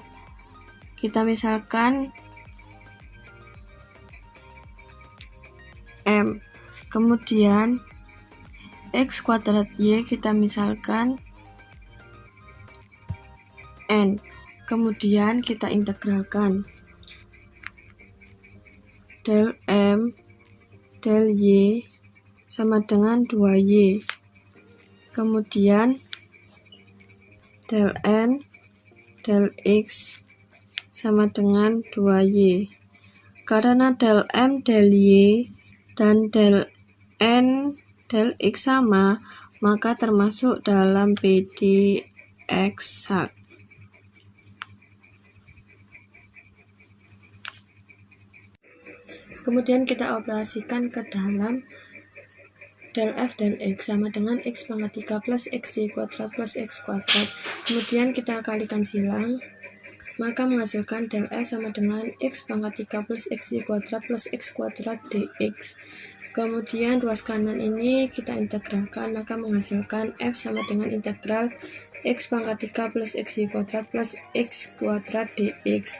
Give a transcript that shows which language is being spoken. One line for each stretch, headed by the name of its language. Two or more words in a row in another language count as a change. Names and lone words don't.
Indonesian: Kita misalkan m. Kemudian x kuadrat y kita misalkan n. Kemudian kita integralkan del m del y sama dengan 2y. Kemudian del n del x sama dengan 2y. Karena del m del y dan del n del x sama, maka termasuk dalam PD eksak. Kemudian kita operasikan ke dalam del f del x sama dengan x pangkat 3 plus xy kuadrat plus x kuadrat. Kemudian kita kalikan silang, maka menghasilkan del f sama dengan x pangkat 3 plus xy kuadrat plus x kuadrat dx. Kemudian ruas kanan ini kita integralkan, maka menghasilkan f sama dengan integral x pangkat 3 plus xy kuadrat plus x kuadrat dx.